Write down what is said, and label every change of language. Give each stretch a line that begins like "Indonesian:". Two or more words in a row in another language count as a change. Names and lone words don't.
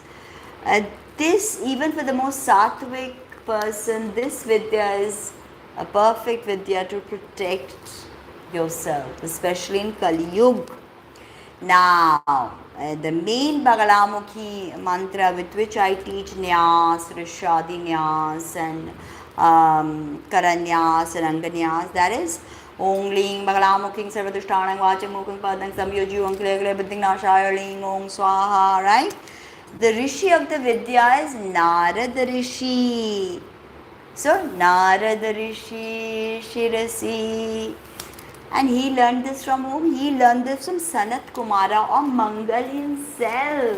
English: This, even for the most sattvic person, this Vidya is a perfect Vidya to protect yourself, especially in Kali Yuga. Now, the main Bagalamukhi mantra with which I teach Nyas, Rishadi Nyas and Karanyas and Anganyas, that is
Sanskrit: ओं लिं बगलामुखि सर्वदुष्टानां वाचमुखिं पदं संयोजि ओं क्ले बिन्डिं नाशय लिं ओं स्वाहा,
English: right? The Rishi of the Vidya is Narada Rishi. So, Narada Rishi Shirasi. And he learned this from whom? He learned this from Sanat Kumara or Mangal himself.